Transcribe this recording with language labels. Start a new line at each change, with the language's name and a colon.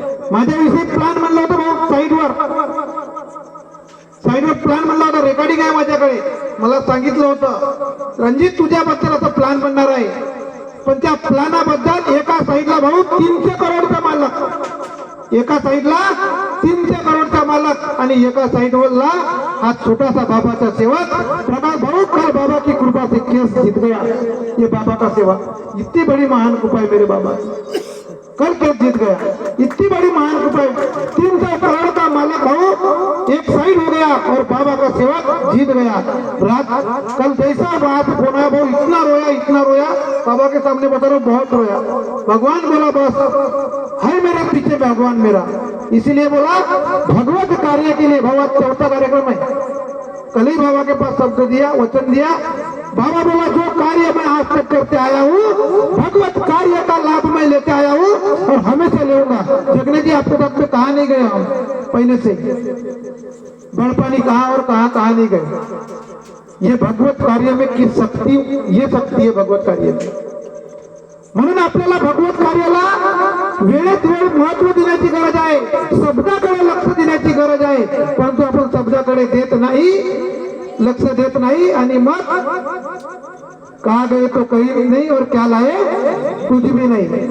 Marathi: माझ्याविषयी plan म्हणलं होतं भाऊ, साईडवर प्लान म्हणला होता, रेकॉर्डिंग आहे माझ्याकडे. मला सांगितलं होतं रणजित तुझ्याबद्दल असं प्लान बनणार आहे. पण त्या प्लानाबद्दल एका साईडला भाऊ 300 करोडचा मालक, एका साईडला 300 करोडचा मालक आणि एका साईडवरला हा छोटासा बाबाचा सेवक.
Hindi: प्रकाश भाऊ कल बाबा की कृपा से केस जीत गया, ये बाबा का सेवा, इतनी बड़ी महान कृपा है मेरे बाबा, कल केस जीत गया, इतनी बड़ी महान कृपा है. 300 करोड़ का मालक भाऊ एक साइड हो गया और बाबा का सेवक जीत गया. रात कल जैसा बात फोन आया भाऊ, इतना रोया बाबा के सामने बता रहा हूँ, बहुत रोया. भगवान बोला बस है मेरे पीछे भगवान मेरा, इसीलिए बोला भगवत कार्य के लिए. भगवत चौथा कार्यक्रम है. कल ही बाबा के पास शब्द दिया, वचन दिया. बाबा बोला जो कार्य मैं आज तक करते आया हूँ, भगवत कार्य का लाभ मैं लेते आया हूँ और हमेशा लेऊंगा. जगन्नाथ जी आपके साथ में कहा नहीं गए हम पहले से, बड़पानी कहा और कहा नहीं गए. ये भगवत कार्य में किस शक्ति, ये शक्ति है भगवत कार्य में.
Marathi: म्हणून आपल्याला भगवत कार्याला वेळेत वेळ महत्व देण्याची गरज आहे, शब्दाकडे लक्ष देण्याची गरज आहे. परंतु आपण शब्दाकडे देत नाही, लक्ष देत नाही. आणि मग
Hindi: कहा गए तो
Marathi: काही नाही
Hindi: और क्या लाए कुछ भी
Marathi: नाही.